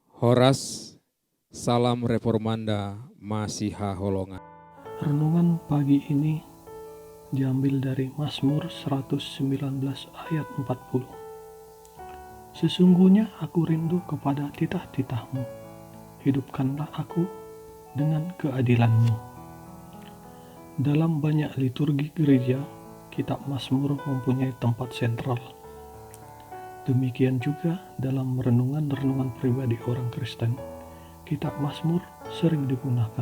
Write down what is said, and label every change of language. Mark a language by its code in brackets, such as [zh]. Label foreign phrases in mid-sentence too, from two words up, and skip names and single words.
[id] Horas, salam reformanda Masiha Holongan. Renungan pagi ini diambil dari Mazmur 119 ayat 40. Sesungguhnya aku rindu kepada titah-titahmu, hidupkanlah aku dengan keadilanmu. Dalam banyak liturgi gereja, kitab Mazmur mempunyai tempat sentral. Demikian juga dalam renungan-renungan pribadi orang Kristen, kitab Mazmur sering digunakan.